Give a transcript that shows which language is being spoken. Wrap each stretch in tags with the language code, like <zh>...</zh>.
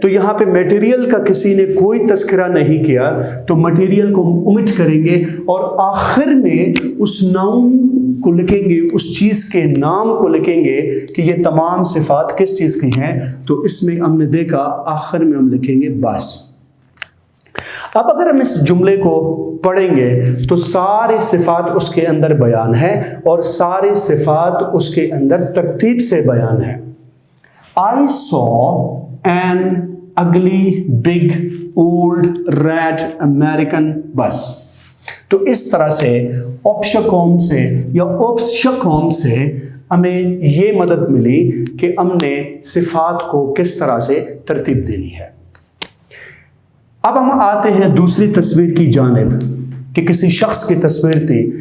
<ur>تو یہاں پہ میٹیریل کا کسی نے کوئی تذکرہ نہیں کیا، تو میٹیریل کو ہم اومٹ کریں گے اور آخر میں اس ناؤن کو لکھیں گے، اس چیز کے نام کو لکھیں گے کہ یہ تمام صفات کس چیز کی ہیں. تو اس میں ہم نے دیکھا آخر میں ہم لکھیں گے بس. اب اگر ہم اس جملے کو پڑھیں گے تو ساری صفات اس کے اندر بیان ہے اور ساری صفات اس کے اندر ترتیب سے بیان ہے.</ur> <en>I saw an ugly, big, old, red American bus.</en> <ur>تو اس طرح سے اوپشاکوم سے یا اوپشاکوم سے ہمیں یہ مدد ملی کہ ہم نے صفات کو کس طرح سے ترتیب دینی ہے. اب ہم آتے ہیں دوسری تصویر کی جانب کہ کسی شخص کی تصویر تھی.</ur>